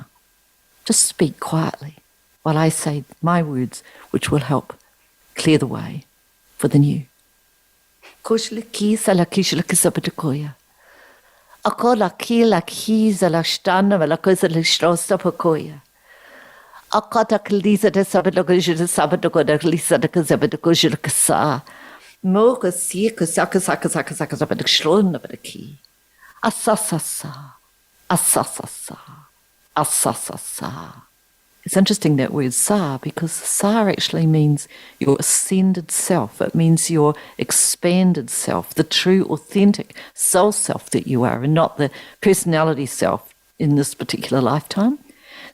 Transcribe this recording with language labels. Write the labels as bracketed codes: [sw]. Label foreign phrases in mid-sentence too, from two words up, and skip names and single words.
[en] Just speak quietly while I say my words, which will help clear the way for the new. Akata klisa de sabatogoja de sabatogoda klisa de sabatogoja de kasa. Moka sika saka saka saka saka sabatokslon of the key. Asasasa. Asasasa. Asasasa. It's interesting that word sa, because sa actually means your ascended self. It means your expanded self, the true, authentic soul self that you are, and not the personality self in this particular lifetime.